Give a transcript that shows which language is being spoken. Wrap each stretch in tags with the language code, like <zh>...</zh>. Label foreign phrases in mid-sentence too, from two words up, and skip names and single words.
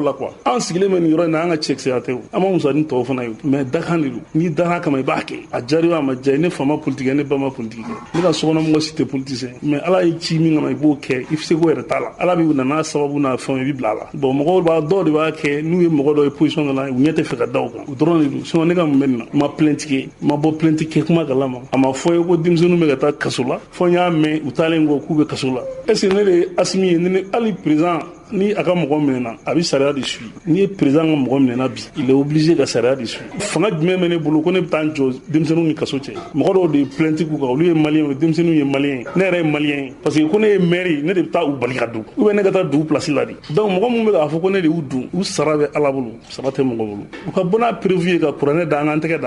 <fr>la quoi</fr> <bm>an sigilen bɛ nin yɔrɔ in na an ka cɛkisɛya tɛ an ma musa ni tɔw fana ye mais dakan de don n'i dara kama i b'a kɛ a jari a ma diya ne fa ma politique ne ba ma politique ne ka sokɔnɔmɔgɔ si tɛ politicien mais ala ye ci min kama i b'o kɛ i se ko yɛrɛ t'a la ala b'i nana sababu n'a fɛnw i bi bila a la bon mɔgɔw b'a dɔw de b'a kɛ n'u ye mɔgɔ dɔ ye position dɔ la u ɲɛ tɛ fɛ ka da o kan o dɔrɔn de don sinon ne ka mun bɛ nin na ma plainte kɛ ma bɔ plainte kɛ kuma kalama a ma fɔ ye ko denmisɛnninw bɛ ka taa kaso la fɔ n y'a mɛn u taalen kɔ k'u bɛ kaso la</bm> <fr>est-ce que</fr> <bm>ne de ye Asimi ye ne hali président ni a ka mɔgɔ minɛna a bɛ sariya de suit n'i ye président ka mɔgɔ minɛna bi</bm> <fr>il est obligé</fr> <bm>ka sariya de suit fanga jumɛn bɛ ne bolo ko ne bɛ taa n jɔ denmisɛnninw ni kaso cɛ mɔgɔ dɔw de ye plainte k'u kan olu ye maliyɛnw ye denmisɛnninw ye maliyɛn ye ne yɛrɛ ye maliyɛn ye</bm> <fr>parce que</fr> <bm>ko ne ye maire ye ne de bɛ taa u bali ka don ou bien ne ka taa dugu place la de donc mɔgɔ minnu bɛ k'a fɔ ko ne de y'u dun u sara bɛ ala bolo sara tɛ mɔgɔ bolo u ka bɔ n'a prévu ye ka kuranɛ da an kan tɛgɛ da</bm>